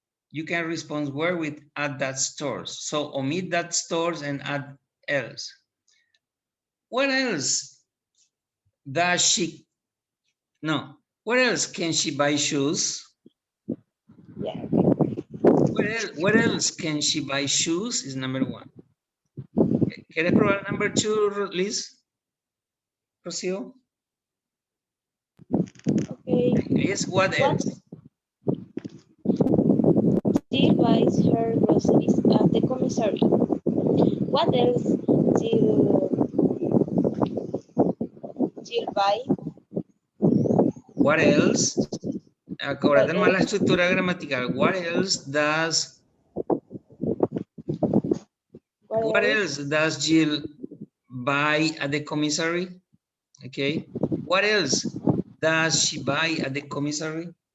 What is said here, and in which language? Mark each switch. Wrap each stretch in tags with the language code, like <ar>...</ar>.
<en>You can respond where with at that stores. So omit that stores and add else. What else does she? No. What else can she buy shoes? Yeah. What else can she buy shoes is number 1.</en> <es>¿Quieres probar</es> <en>number 2,</en> <es>Liz? Rocío? Okay.</es> <en>Is what else? She buys her groceries at the commissary. What else she'll buy? What else?</en> <es>Acuérdate más la estructura gramatical.</es> <en>What else does? What else does Jill buy at the commissary? Okay. What else does she buy at the commissary?</en>